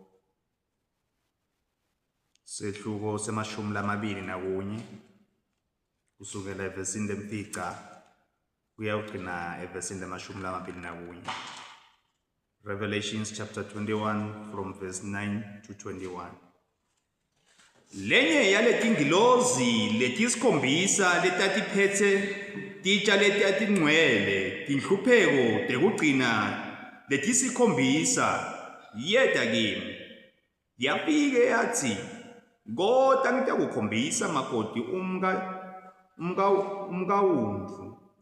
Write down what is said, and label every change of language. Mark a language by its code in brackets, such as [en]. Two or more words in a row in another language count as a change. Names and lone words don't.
[ss] sehluko se-21 kusukela evesini lemfica kuya ugcina evesini le-21. [en] Revelations chapter 21 from verse 9 to 21. [ss] Lenye yaletingilozi letisikhombisa letatiphethe titsha letiatingcwele tinhlupheko tekugcina letisikhombisa yeta kimi yafike yathi, "Kodwa ngitakukhombisa makoti umkawundlu."